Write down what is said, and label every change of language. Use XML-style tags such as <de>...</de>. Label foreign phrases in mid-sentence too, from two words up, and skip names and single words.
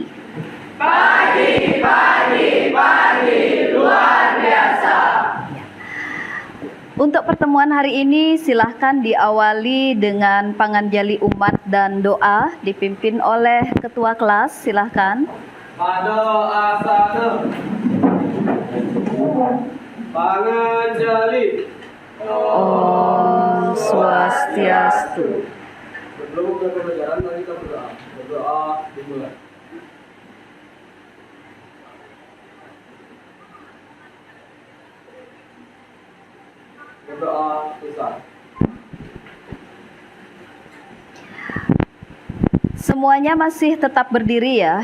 <id>Pagi, luar biasa. Untuk pertemuan hari ini silahkan diawali dengan panganjali umat dan doa dipimpin oleh ketua kelas. Silahkan. Pada asana panganjali.</id> <ban>Om Swastiastu.</ban> <id>Sebelum mulai pembelajaran, mari kita berdoa. Berdoa dimulai. Berdoa besar. Semuanya masih tetap berdiri ya.</id>